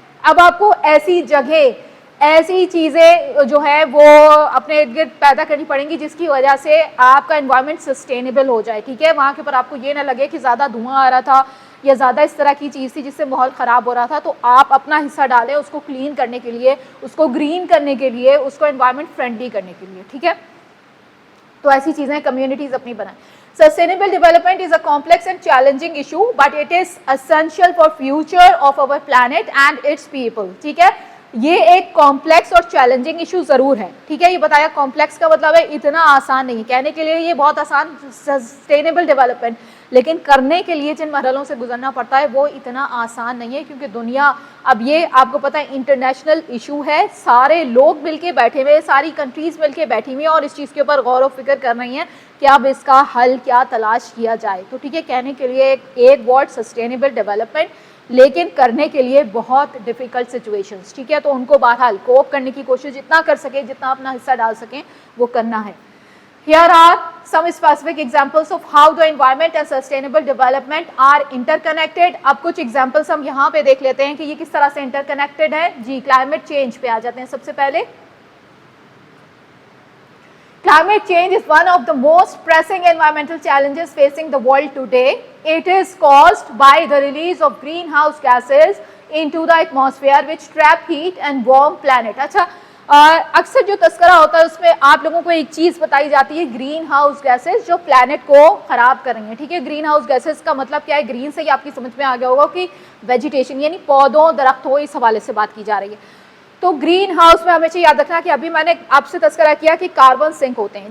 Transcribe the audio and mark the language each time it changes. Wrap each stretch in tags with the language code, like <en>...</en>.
<ur>اب آپ کو ایسی جگہ, ایسی چیزیں جو ہے وہ اپنے ارد گرد پیدا کرنی پڑیں گی جس کی وجہ سے آپ کا انوائرمنٹ سسٹینیبل ہو جائے, ٹھیک ہے. وہاں کے اوپر آپ کو یہ نہ لگے کہ زیادہ دھواں آ رہا تھا یا زیادہ اس طرح کی چیز تھی جس سے ماحول خراب ہو رہا تھا, تو آپ اپنا حصہ ڈالیں اس کو کلین کرنے کے لیے, اس کو گرین کرنے کے لیے, اس کو انوائرمنٹ فرینڈلی کرنے کے لیے, ٹھیک ہے. تو ایسی چیزیں کمیونٹیز اپنی بنائیں.</ur> <en>Sustainable development is a complex and challenging issue, but it is essential for future of our planet and its people,</en> <ur>ٹھیک ہے. یہ ایک کمپلیکس اور چیلنجنگ ایشو ضرور ہے, ٹھیک ہے. یہ بتایا کمپلیکس کا مطلب ہے اتنا آسان نہیں, کہنے کے لیے یہ بہت آسان سسٹینیبل ڈیولپمنٹ, لیکن کرنے کے لیے جن مرحلوں سے گزرنا پڑتا ہے وہ اتنا آسان نہیں ہے, کیونکہ دنیا اب یہ آپ کو پتہ ہے انٹرنیشنل ایشو ہے, سارے لوگ مل کے بیٹھے ہوئے, ساری کنٹریز مل کے بیٹھی ہوئی ہیں اور اس چیز کے اوپر غور و فکر کر رہی ہیں کہ اب اس کا حل کیا تلاش کیا جائے. تو ٹھیک ہے, کہنے کے لیے ایک ورڈ سسٹینیبل ڈیولپمنٹ, لیکن کرنے کے لیے بہت ڈیفیکلٹ سچویشنز, ٹھیک ہے. تو ان کو بہرحال کوپ کرنے کی کوشش جتنا کر سکیں, جتنا اپنا حصہ ڈال سکیں وہ کرنا ہے.</ur> <en>Here are some specific examples of how the environment and sustainable development are interconnected.</en> <ur>اب کچھ examples ہم یہاں پہ دیکھ لیتے ہیں کہ یہ کس طرح سے interconnected ہے. جی climate change پہ آ جاتے ہیں سب سے پہلے.</ur> <en>Climate change is one of the most pressing environmental challenges facing the world today. It is caused by the release of greenhouse gases into the atmosphere which trap heat and warm planet.</en> <ur>اچھا, اکثر جو تذکرہ ہوتا ہے اس میں آپ لوگوں کو ایک چیز بتائی جاتی ہے گرین ہاؤس گیسز جو پلانٹ کو خراب کر رہی ہیں, ٹھیک ہے. گرین ہاؤس گیسز کا مطلب کیا ہے؟ گرین سے ہی آپ کی سمجھ میں آ گیا ہوگا کہ ویجیٹیشن یعنی پودوں درختوں اس حوالے سے بات کی جا رہی ہے. تو گرین ہاؤس میں ہمیشہ یاد رکھنا کہ ابھی میں نے آپ سے تذکرہ کیا کہ کاربن سنک ہوتے ہیں.</ur>